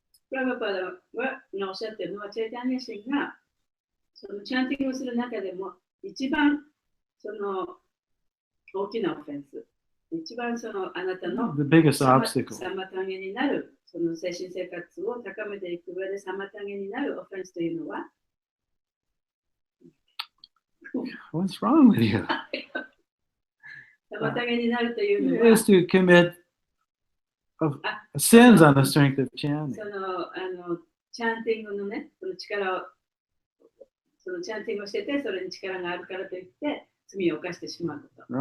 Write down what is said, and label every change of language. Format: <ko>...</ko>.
<ja>プラバパダがおっしゃっているのは、チェイタニア神がそのチャンティングをする中でも一番その大きなオフェンス、一番そのあなたの妨げになる、その精神生活を高めていく上で妨げになるオフェンスというのは</ja> <en>What's wrong with you?</en> <ja>妨げになるというのは</ja> <en>is to commit sins on the strength of chanting.</en> <ja>そのチャンティングのね、その力を、そのチャンティングをしてて、それに力があるからといって、罪を犯してしまうこと。</ja>